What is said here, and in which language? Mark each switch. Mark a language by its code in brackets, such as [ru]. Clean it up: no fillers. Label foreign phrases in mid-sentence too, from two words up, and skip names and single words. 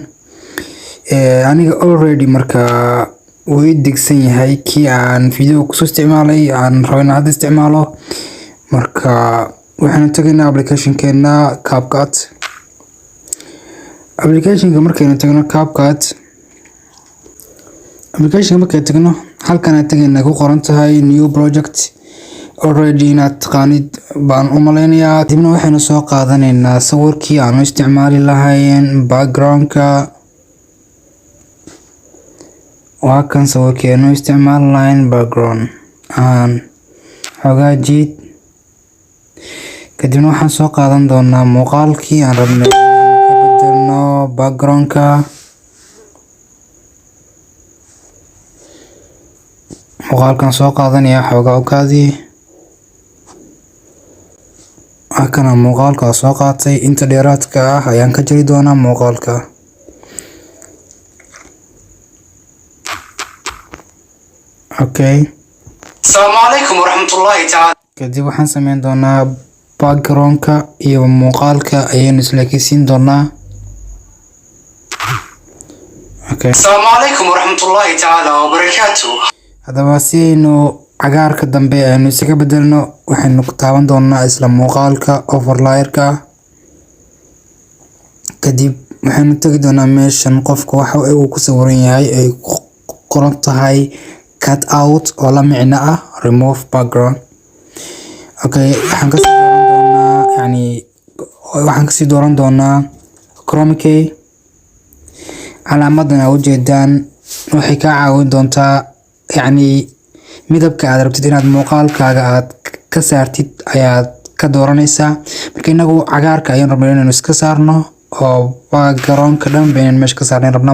[so] aniga already marka way digsan yahay kii aan video ku soo isticmaalay aan rabay hadda isticmaalo marka waxaan tagaynaa application-keena CapCut application-ka markaynu tagno CapCut application markay tagno halkan aad tagaynaa ku qoran tahay [en] new project [so] already inaad taqaanid baan u maleynayaa dibna waxaynu soo qaadanaynaa sawirkii aan isticmaali lahayn background-ka waa kan sawirkii aan isticmaali lahayn background aan hagaajid kadibna waxaan soo qaadan doonaa muuqaalkii aan rabnay ka bedelno background-ka muuqaalkan soo qaadanaya xogawgaadii kana muuqaalka soo qaatay inta dheeraadka ah ayaan ka jari doonaa muuqaalka okay [ar] السلام عليكم ورحمة الله تعالى [so] kadib waxaan sameyn doonaa background-ka iyo muuqaalka ayaynu isla kisiin doonaa okay [ar] السلام عليكم ورحمة الله تعالى وبركاته [so] hadaba si aynu cagaarka dambe aynu isaga bedelno waxaynu ku taaban doonaa isla muuqaalka overlay-ka kadib waxaynu tagi doonaa meeshan qofka waxa uu ku sawiran yahay ay qoran tahay [en] cut out [so] oo la micno ah [en] remove background [so] okay waxaan ka sii dooran doonaa [en] Chrome key [so] calaamadan u jeedaan waxay ka caawin doontaa midabka aad rabtid inaad muuqaalkaaga aad ka saartid ayaad ka dooranaysaa marka inagu cagaarka ayaan rabnaa inaan iska saarno oo background-ka dhan baan meesha ka saarnay rabnaa